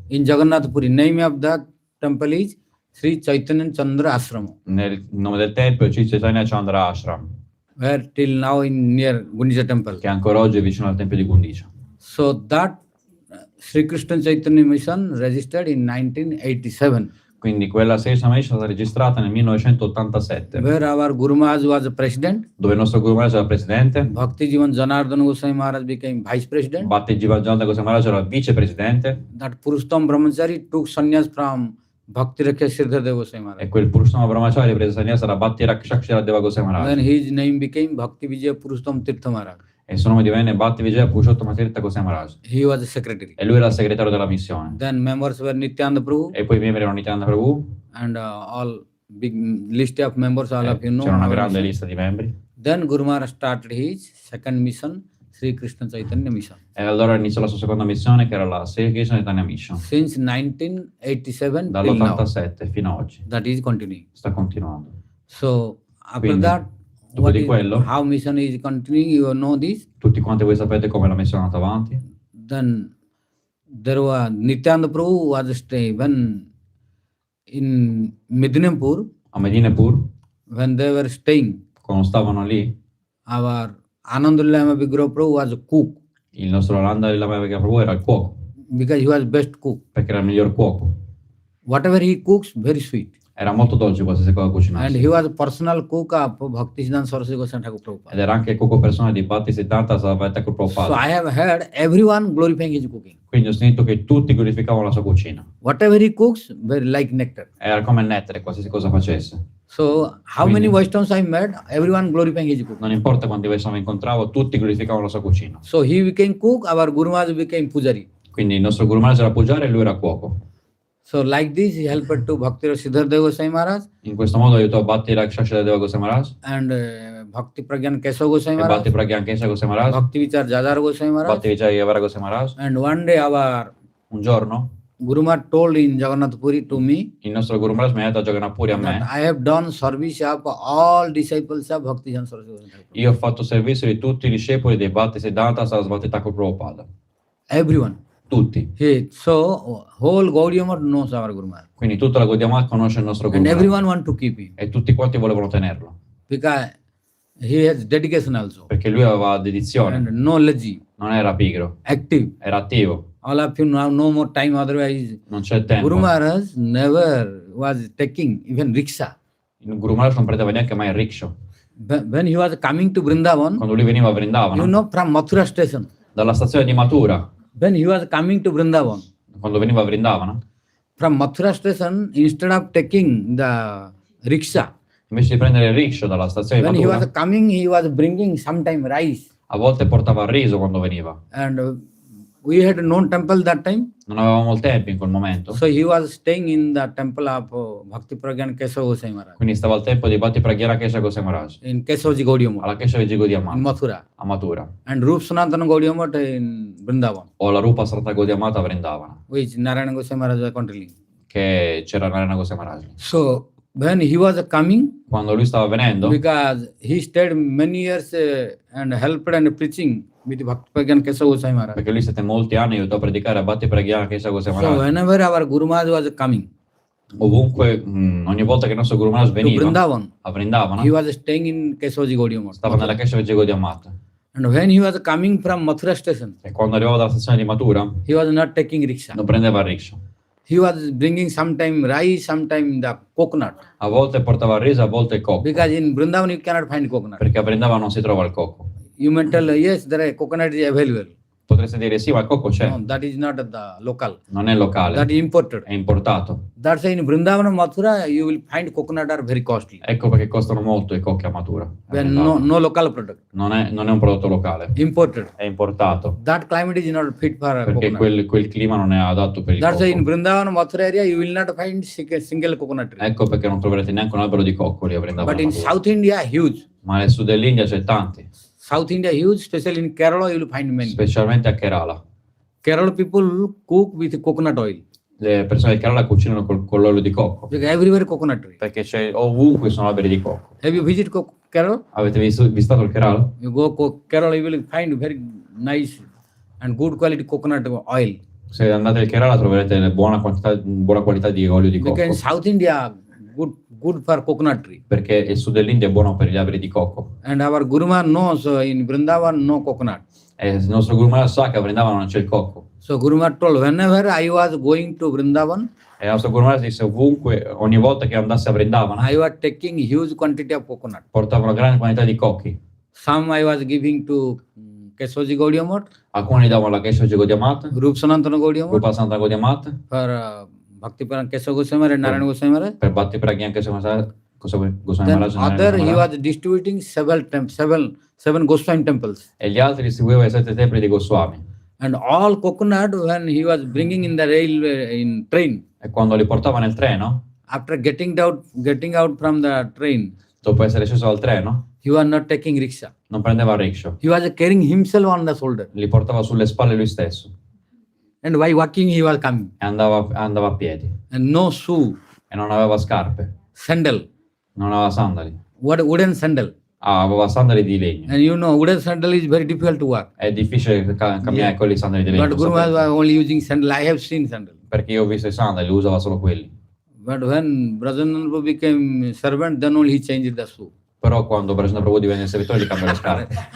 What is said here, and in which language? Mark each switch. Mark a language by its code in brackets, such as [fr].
[en] In Jagannatha Puri, name of that temple is Sri Chaitanya Chandra Ashram, [it] Nel nome del tempio è Sri Chaitanya Chandra Ashram, [en] where till now in near Gundicha temple. [it] che ancora oggi è vicino al tempio di Gundicha. [en] So that Sri Krishna Chaitanya Mission registered in 1987, [it] Quindi quella Sri Krishna Mission è stata registrata nel 1987, [en] where our Guru Maharaj was the president, [it] dove il nostro Guru Maharaj era presidente, [en] Bhakti Janardhan Goswami Maharaj became vice president, [it] Bhakti-yoga Goswami Maharaj era vicepresidente, [en] that Purushottam Brahmachari took sannyas from Bhakti Rakha Sridhara Goswami Maharaj. [it] e quel Purushottam Brahmachari prese sannyasa da Bhakti-rakshakshara Deva Goswami [en] Then [it] Maharaj, [en] his name became Bhakti Vijaya Purushottam Tirtha Maharaj. [it] e il suo nome divenne Bhakti-vijaya Purushottama Tirtha Goswami Maharaj, [en] He was the secretary. [it] e lui era il segretario della missione. [en] Then members were Nityananda Prabhu [it] E poi i membri erano Nityananda Prabhu, [en] and all big list of members, all of you know. [it] c'era una [en] our [it] grande [en] mission. [it] lista di membri. [en] Then Guru Maharaj started his second mission, Sri Krishna Chaitanya Mission. [it] E allora iniziò la sua seconda missione, che era la Sri Krishna Chaitanya Mission. [en] Since 1987 till now, [it] Dall'87 fino ad oggi. [en] that is continuing. [it] Sta continuando. [en] So after [it] Quindi, [en] that, [it] dopo di quello, [en] how mission is continuing, you know this. [it] tutti quanti voi sapete come la missione è andata avanti. [en] Then there was Nityananda Prabhu was staying when in Medinipur, [it] A Medinepur, [en] when they were staying, [it] quando stavano lì, [en] our Anandullah Vigraha Prabhu was a cook [it] il nostro Srila Prabhu era il cuoco, [en] because he was best cook. [it] perché era il miglior cuoco. [en] Whatever he cooks, very sweet. [it] Era molto dolce qualsiasi cosa [en] And [it] cucinasse. [en] he was a personal cook of Bhaktisiddhanta Sarasvati Thakur [it] Ed [en] Prabhupada. [it] era anche il cuoco personale di Bhaktisiddhanta Sarasvati Thakur [en] So [it] Prabhupada. [en] I have heard everyone glorifying his cooking. [it] Quindi ho sentito che tutti glorificavano la sua cucina. [en] Whatever he cooks, very like nectar. [it] Era come il nettare, qualsiasi cosa facesse. [en] So how many Vaishnavas I met, everyone glorifying his cooking. [it] Non importa quanti Vaishnava incontravo, tutti glorificavano la sua cucina. [en] So he became cook, our Guru Maharaj became pujari. [it] Quindi il nostro Guru Maharaj era Pujari e lui era cuoco. [en] So like this, he helped to Bhakti Sridhara Goswami Maharaj [it] In questo modo aiutò Bhakti Rakshakshara Deva Goswami Maharaj [en] and Bhakti Pragyan Kesava Goswami [it] e Bhakti [en] Maharaj, [it] Pragyan Kesha Goswami Maharaj, [en] Bhakti Vichar Jadar Goswami Maharaj. [it] Bhakti Vijaya Yavara Goswami Maharaj. [en] And one day our [it] Un giorno [en] Guru Maharaj told in Jagannatha Puri to me [it] il nostro Guru Maharaj mi ha detto a Jagannatha Puri a [en] that [it] me: [en] I have done service of all disciples of Bhaktisiddhanta Sarasvati Thakur. [it] io ho fatto servizio di tutti i discepoli dei Bhaktisiddhanta Sarasvati Thakur Prabhupada. [en] Everyone. [it] Tutti. [en] So whole Gaudiya Math knows our Guru Maharaj. [it] Quindi tutta la Gaudiya conosce il nostro Guru [en] And [it] Maharaj. [en] everyone want to keep him [it] E tutti quanti volevano tenerlo. [en] because he has dedication also [it] Perché lui aveva dedizione, [en] and knowledge, [it] non era pigro, [en] active. [it] era attivo. [en] All of you now no more time, otherwise [it] Non c'è tempo. [en] Guru Maharaj never was taking even rickshaw. [it] Il Guru Maharaj non prendeva neanche mai il rickshaw. [en] When he was coming to Vrindavan, [it] Quando lui veniva a [en] you [it] Vrindavana, [en] know, from Mathura station, [it] dalla stazione di Mathura, [en] when he was coming to Vrindavan, [it] quando veniva a Vrindavana, [en] from Mathura station, instead of taking the rickshaw, [it] invece di prendere il rickshaw dalla stazione di [en] when he was [it] Mathura, [en] coming, he was bringing sometime rice. [it] a volte portava il riso quando veniva. [en] And we had no temple that time, [it] Non avevamo il tempo in quel momento, [en] so he was staying in the temple of Bhakti Pragyan Kesava Goswami Maharaj, [it] quindi stava al tempo di Bhakti Pragyana Kesha Goswami Maharaj, [en] in Kesavaji Gaudiya Math, [it] alla Kesha Vijigo di [en] in [it] Amata, [en] Mathura, [it] a Mathura, [en] and Rup Sanatana Gaudiya Math in Vrindavan, [it] o la Rupa Sarata Gaudiya Mata a Vrindavana, [en] which Narayana Goswami Maharaj was controlling. [it] che c'era Narayana Goswami Maharaj. [en] So when he was coming, [it] Quando lui stava venendo, [en] because he stayed many years and helped and preaching with Bhakti Pragyan Kesava Goswami Maharaj. [it] perché lui stette molti anni aiutò a predicare a Bhakti Pragyana Kesha Goswami [en] So [it] Maharaj. [en] whenever our Guru Maharaj was coming [it] Ovunque, ogni volta che il nostro Guru Maharaj [en] to [it] veniva [en] Vrindavan, [it] a Vrindavana, [en] he was staying in Kesavaji Gaudiya Math. [it] stava nella Kesha Vijigo di Amata. [en] And when he was coming from Mathura station, [it] E quando arrivava dalla stazione di Mathura, [en] he was not taking rickshaw. [it] non prendeva il rickshaw. [en] He was bringing sometime rice, sometime the coconut. [it] A volte portava il riso, a volte il cocco. [en] Because in Vrindavan you cannot find coconut. [it] Perché a Vrindavana non si trova il cocco. [en] You may tell, yes, there are coconut is available. [it] Potreste dire sì, ma il cocco c'è, [en] No, that is not the local. [it] non è locale, [en] That is imported. [it] è importato. [en] That's why in Vrindavana Mathura you will find coconut are very costly. [it] Ecco perché costano molto i cocchi a matura. [en] When no local product. [it] Non è un prodotto locale, [en] Imported. [it] è importato, [en] That climate is not fit for a [it] perché [en] coconut. [it] quel clima non è adatto per il [en] That's why in [it] cocco. [en] Vrindavana Mathura area you will not find single coconut tree. [it] Ecco perché non troverete neanche un albero di cocco lì a Vrindavana [en] But in [it] Mathura. [en] South India huge. [it] Ma nel sud dell'India c'è tanti, [en] South India huge, especially in Kerala you will find many. [it] specialmente a Kerala. [en] Kerala people cook with coconut oil. [it] Le persone di Kerala cucinano con l'olio di cocco, [en] Because everywhere coconut tree. [it] perché c'è ovunque sono alberi di cocco. [en] Have you visited Kerala? [it] Avete visitato il Kerala? [en] You go Kerala, you will find very nice and good quality coconut oil. [it] Se andate al Kerala troverete buona qualità di olio di [en] Because in [it] cocco, [en] South India, good for coconut tree. [it] perché il sud dell'India è buono per gli alberi di cocco. [en] And our Guru Maharaj knows in Vrindavan no coconut. [it] E il nostro Guru Maharaj sa che a Vrindavana non c'è il cocco. [en] So Guru Maharaj told, whenever I was going to Vrindavan, [it] E il nostro Guru Maharaj disse ovunque, ogni volta che andasse a Vrindavana, [en] I was taking huge quantity of coconut. [it] portava una grande quantità di cocchi. [en] Some I was giving to Keshoji Gaudiya Math, [it] Alcuni davano la Keshoji Gaudiya Math, [en] Rup Sanatana Gaudiya Math, [it] Rupa Santa Gaudiya Math, [en] for Bhakti Paran Keshav Goswami Maharaj and Narayana Goswami Maharaj. [it] per Bhakti Pragyan Goswami [en] Then [it] Maharaj e [en] other [it] Narayana [en] he [it] Maharaj. [en] was distributing seven Goswami temples. [it] E gli altri distribuiva i 7 templi di Goswami. [en] And all coconut when he was bringing in the railway in train, [it] E quando li portava nel treno, [en] after getting out from the train, [it] dopo essere sceso dal treno, [en] he was not taking rickshaw. [it] non prendeva il rickshaw, [en] He was carrying himself on the shoulder. [it] li portava sulle spalle lui stesso [en] And while walking, he was coming. [it] e andava a piedi. [en] And no shoe, [it] E non aveva scarpe, [en] sandal, [it] non aveva sandali. [en] wooden sandal. [it] Aveva sandali di legno. [en] And you know, wooden sandal is very difficult to walk. [it] È difficile camminare con i sandali di legno, [en] But Guru Maharaj was only using sandal. I have seen sandal. [it] perché io ho visto i sandali, lui usava solo quelli. [en] But when Brajananda became servant, then only he changed the shoe. [it] Però quando Brajana Prabhu divenne servitore gli cambiò le scarpe.